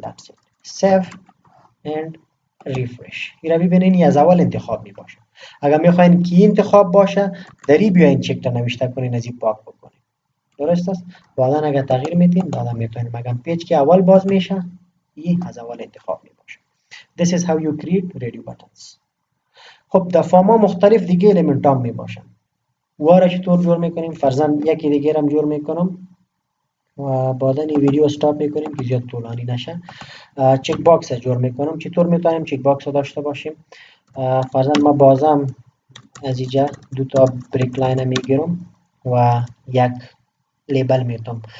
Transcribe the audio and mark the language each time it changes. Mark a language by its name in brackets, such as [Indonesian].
[English] that's it. save and refresh. [Persian] این را ببینین از اول انتخاب می باشه. اگر میخواین که انتخاب باشه دری بیاین چکد نوشته کنین، از این پاک بکنین. درست است؟ بعدا اگر تغییر میتین بعدا میتونین، مگر پیج که اول باز میشه این از اول انتخاب می باشه. [English] This is how you create radio buttons. [Persian] خب در فارما مختلف دیگه الیمنت هم می باشن. وارا چطور جور میکنیم؟ فرضاً یکی دیگه هم جور میکنم و بعدا این ویدیو استاپ میکنیم که زیاد طولانی نشه. چک باکس جور میکنم. چطور میتونیم چک باکس داشته باشیم؟ فرضاً ما بازم از اینجا دو تا بریک لاین میگیرم و یک لیبل میتونم.